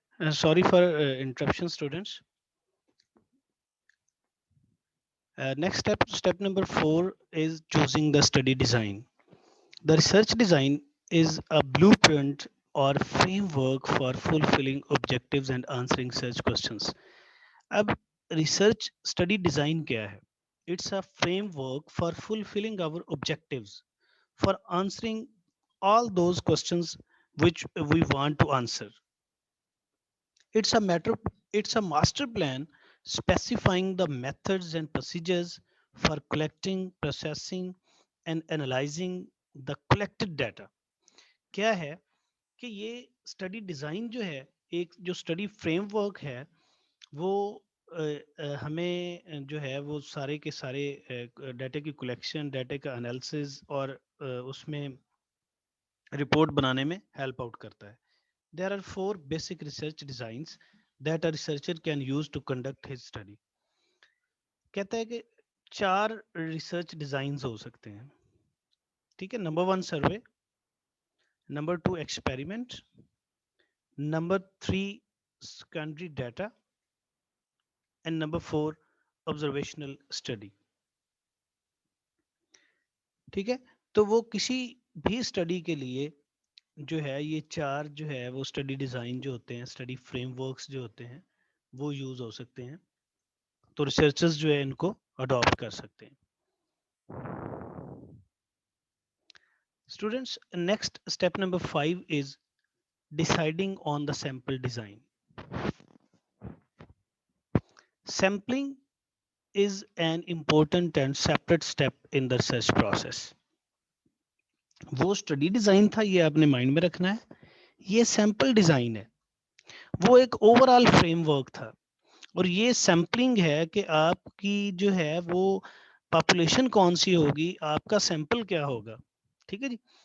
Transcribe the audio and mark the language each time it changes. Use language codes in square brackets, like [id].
[en] Sorry for interruption, students. Next step number 4 is choosing the study design. The research design is a blueprint or framework for fulfilling objectives and answering such questions. [hi] अब research study design क्या है? [en] It's a framework for fulfilling our objectives, for answering all those questions which we want to answer. It's a matter it's a master plan specifying the methods and procedures for collecting, processing and analyzing the collected data. [hi] क्या है कि ये study design जो है, एक जो study framework है, वो हमें जो है वो सारे के सारे डाटा की कलेक्शन, डाटा का एनालिसिस और उसमें रिपोर्ट बनाने में हेल्प आउट करता है. [en] There are four basic research designs that a researcher can use to conduct his study. [hi] कहता है कि चार रिसर्च डिजाइन हो सकते हैं. ठीक है. Number 1 survey, number 2 experiment, number 3 secondary data and number 4 observational study. ठीक है. तो वो किसी भी स्टडी के लिए जो है ये चार जो है वो स्टडी डिजाइन जो होते हैं, स्टडी फ्रेमवर्क्स जो होते हैं, वो यूज हो सकते हैं. तो रिसर्चर्स जो है इनको अडॉप्ट कर सकते हैं. [en] Students, next step number 5 is deciding on the sample design. Sampling is an important and separate step in the research process. [hi] वो स्टडी डिजाइन था, ये आपने माइंड में रखना है. ये सैंपल डिजाइन है, वो एक ओवरऑल फ्रेमवर्क था. और ये सैम्पलिंग है कि आपकी जो है वो पॉपुलेशन कौन सी होगी, आपका सैंपल क्या होगा. ठीक है जी.